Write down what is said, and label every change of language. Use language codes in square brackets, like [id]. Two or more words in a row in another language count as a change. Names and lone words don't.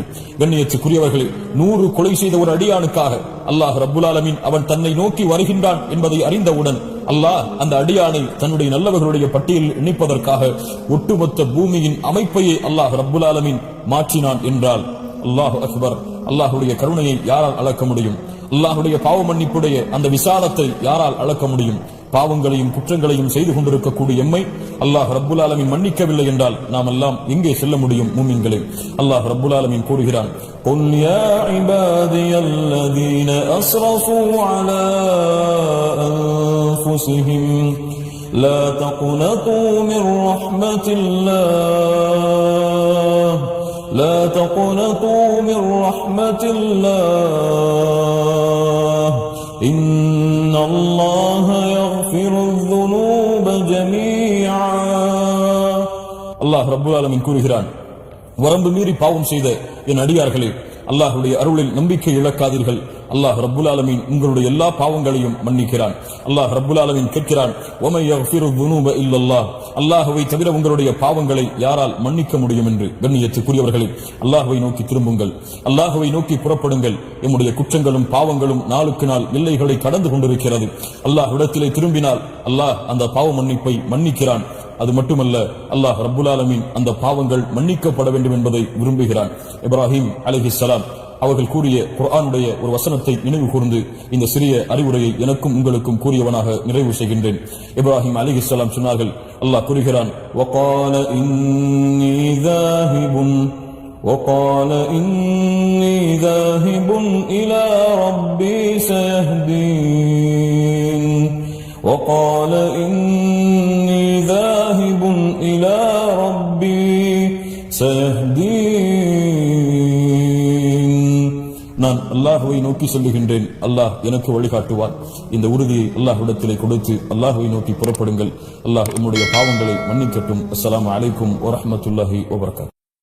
[ta] கண்ணியத்துக்குரியவர்களே, 100 கொலை செய்த ஒரு அடியானுக்காக [ar] الله رب العالمين [ta] அவன் தன்னை நோக்கி வருகின்றான் என்பதை அறிந்தவுடன் அல்லாஹ் அந்த அடியானை தன்னுடைய நல்லவர்களுடைய பட்டியலில் இணைப்பதற்காக ஒட்டுமொத்த பூமியின் அமைப்பையே அல்லாஹ் ரப்புல் ஆலமீன் மாற்றினான் என்றால் [ar] الله أكبر. [ta] அல்லாஹுடைய கருணையை யாரால் அளக்க முடியும்? அல்லாஹுடைய பாவ மன்னிப்புடைய அந்த விசாலத்தை யாரால் அளக்க முடியும்? பாவங்களையும் குற்றங்களையும் செய்து கொண்டிருக்கக்கூடிய எம்மை [ar] الله رب العالمين [ta] மன்னிக்கவில்லை என்றால் நாம் எல்லாம் எங்கே செல்ல முடியும்? மூமின்களே, [ar] الله رب العالمين [ta] கூறுகிறான், [ar] قُلْ يَا عِبَادِيَ الَّذِينَ أَسْرَفُوا عَلَى أَنفُسِهِمْ لَا تَقْنَطُوا مِنْ رَحْمَةِ اللَّهِ لا تقنطوا من رحمة الله إن الله يغفر الذنوب جميعا. الله رب العالمين [ta] கூறுகிறான், வரம்பு மீறி பாவம் செய்த என் அடியார்களே, அல்லாஹ்வுடைய அருளில் நம்பிக்கை இழக்காதீர்கள். [ar] الله رب العالمين [ta] உங்களுடைய எல்லா பாவங்களையும் மன்னிக்கிறான். [ar] الله رب العالمين [ta] கேட்கிறான், [ar] وَمَن يَغْفِرُ الذُّنُوبَ إِلَّا اللَّهُ [ta] அல்லாஹ்வை தவிர உங்களுடைய பாவங்களை யாரால் மன்னிக்க முடியும் என்று. கண்ணியத்துக்குரியவர்களே, அல்லாஹ்வை நோக்கி திரும்புங்கள், அல்லாஹ்வை நோக்கி புறப்படுங்கள். நம்முடைய குற்றங்களும் பாவங்களும் நாளுக்கு நாள் எல்லைகளை கடந்து கொண்டிருக்கிறது. அல்லாஹ்விடத்திலே திரும்பினால் அல்லாஹ் அந்த பாவ மன்னிப்பை மன்னிக்கிறான். அது மட்டுமல்ல, [ar] الله رب العالمين [ta] அந்த பாவங்கள் மன்னிக்கப்பட வேண்டும் என்பதை விரும்புகிறான். இப்ராஹிம் அலைஹிஸ்ஸலாம் அவர்கள் கூறிய குர்ஆனுடைய ஒரு வசனத்தை நினைவு கூர்ந்து இந்த சிறிய அறிவுரையை எனக்கும் உங்களுக்கும் கூறியவனாக நிறைவு செய்கின்றேன். இப்ராஹிம் அலைஹிஸ்ஸலாம் சொன்னார்கள், அல்லாஹ் கூறுகிறான், [ar] وَقَالَ إِنِّي ذَاهِبٌ إِلَى رَبِّي سَيَهْدِينِ وَقَالَ إِنِّي ذَاهِبٌ إِلَى رَبِّي سَيَهْدِينِ [ta] நான் அல்லாஹ்வை நோக்கி சொல்லுகின்றேன், அல்லாஹ் எனக்கு வழிகாட்டுவார். இந்த உறுதியை அல்லாஹ்விடத்திலே கொடுத்து அல்லாஹ்வை நோக்கி புறப்படுங்கள். அல்லாஹ் உம்முடைய பாவங்களை மன்னிக்கட்டும். [ar] السلام عليكم ورحمة الله وبركاته.